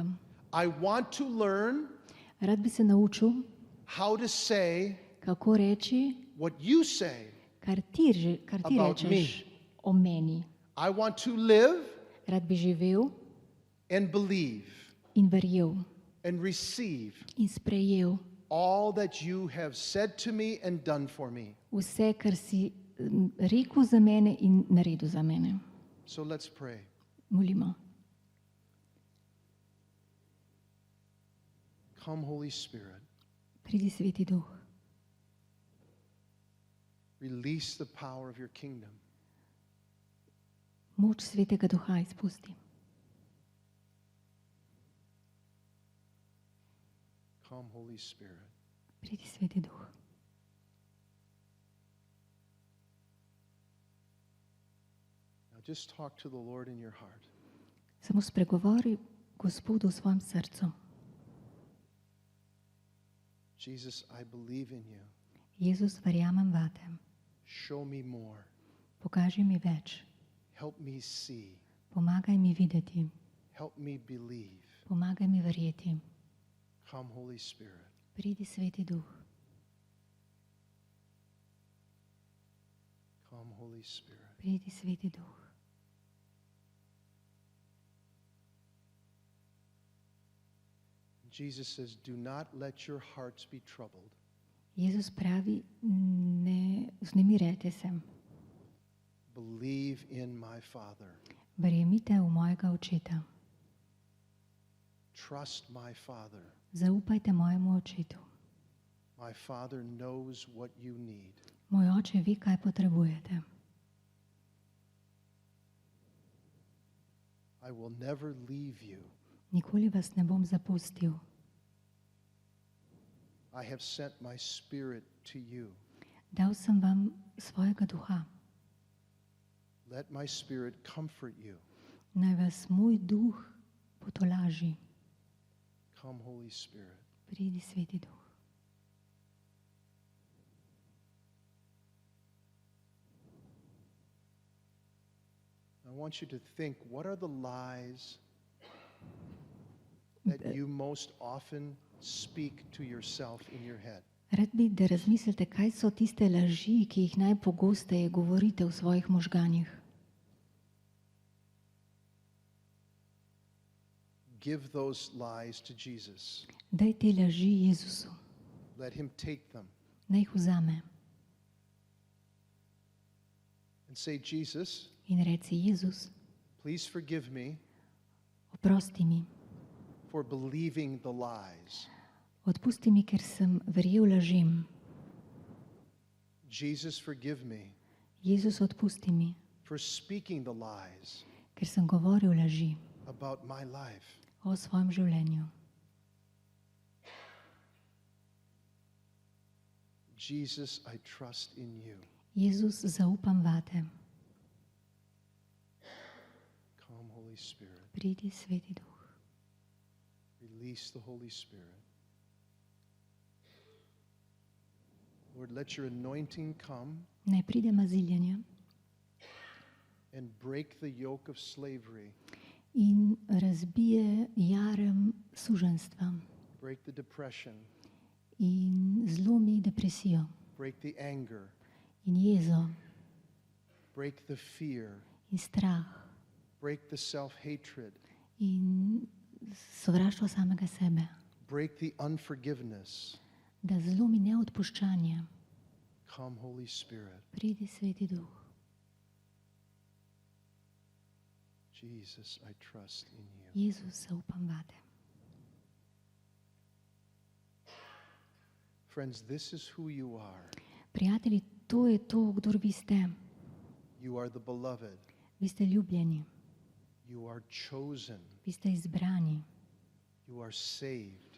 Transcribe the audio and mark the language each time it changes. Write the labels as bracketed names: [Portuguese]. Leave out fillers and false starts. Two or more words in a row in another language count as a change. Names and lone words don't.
[English] I want to learn [Slovenian] Rad bi se naučil, [English] how to say [Slovenian] kako reči, [English] what you say. [Slovenian] kar ti [English] About [Slovenian] rečeš o meni. [English] I want to live [Slovenian] Rad bi živel [English] and believe [Slovenian] in verjel [English] and receive [Slovenian] in sprejel [English] all that you have said to me and done for me. [Slovenian] vse, kar si rekel za mene in naredil za mene. [English] So let's pray. [Slovenian] Molimo. [English] Come, Holy Spirit. [Slovenian] Pridi, Sveti Duh. [English] Release the power of your kingdom. [Slovenian] Moč Svetega Duha izpusti. [English] Come, Holy Spirit. [Slovenian] Pridi, Sveti Duh. [English] Now Just talk to the Lord in your heart. [Slovenian] Samo spregovori Gospodu v svojem srcu. [English] Jesus, I believe in you. [Slovenian] Jezus, verjamem vate. [English] Show me more. [Slovenian] Pokaži mi več. [English] Help me see. [Slovenian] Pomagaj mi videti. [English] Help me believe. [Slovenian] Pomagaj mi verjeti. [English] Come, Holy Spirit. [Slovenian] Pridi, Sveti Duh. [English] Come, Holy Spirit. [Slovenian] Pridi, Sveti Duh. [English] Jesus says, do not let your hearts be troubled. [Slovenian] Jezus pravi, ne vznemirjajte se. [English] Believe in my Father. [Slovenian] Verjemite v mojega očeta. [English] Trust my Father. [Slovenian] Zaupajte mojemu očetu. [English] My Father knows what you need. [Slovenian] Moj oče ve, kaj potrebujete. [English] I will never leave you. [Slovenian] Nikoli vas ne bom zapustil. [English] I have sent my Spirit to you. [Slovenian] Dal sem vam svojega duha. [English] Let my Spirit comfort you. [Slovenian] Naj vas moj duh potolaži. [English] Come, Holy Spirit. [Slovenian] Pridi, Sveti Duh. [English] I want you to think, what are the lies that you most often speak to yourself in your head? [Slovenian] Rad bi, da razmislite, kaj so tiste laži, ki jih najpogosteje govorite v svojih možganjih. [English] Give those lies to Jesus. [Slovenian] Daj te laži Jezusu. [English] Let him take them [Slovenian] Naj jih vzame [English] and say, Jesus, [Slovenian] in reci, Jezus, [English] please forgive me [Slovenian] oprosti mi. [English] for believing the lies. [Slovenian] Odpusti mi, ker sem verjel lažem. [English] Jesus, forgive me [Slovenian] Jezus, odpusti mi, [English] for speaking the lies [Slovenian] ker sem govoril laži [English] about my life. [Slovenian] o svojem življenju. [English] Jesus, I trust in you. [Slovenian] Jezus, zaupam vate. [English] Come, Holy Spirit. [Slovenian] Pridi, Sveti Duh. [English] Release the Holy Spirit. Lord, let your anointing come [Slovenian] Naj pride maziljenje [English] and break the yoke of slavery, [Slovenian] in razbije jarem suženstva [English] break the depression, [Slovenian] in zlomi depresijo [English] break the anger, [Slovenian] in jezo [English] break the fear, [Slovenian] in strah [English] break the self-hatred, [Slovenian] in sovraštvo samega sebe, [English] break the unforgiveness. [Slovenian] da zlomi neodpuščanje. [English] Come, Holy Spirit. [Slovenian] Pridi, Sveti Duh. [English] Jesus, I trust in you. [Slovenian] Jezus, zaupam vate. [English] Friends, this is who you are. [Slovenian] Prijatelji, to je to, kdor vi ste. [English] You are the beloved. [Slovenian] Vi ste ljubljeni, [English] You are chosen. [Slovenian] vi ste izbrani, [English] You are saved.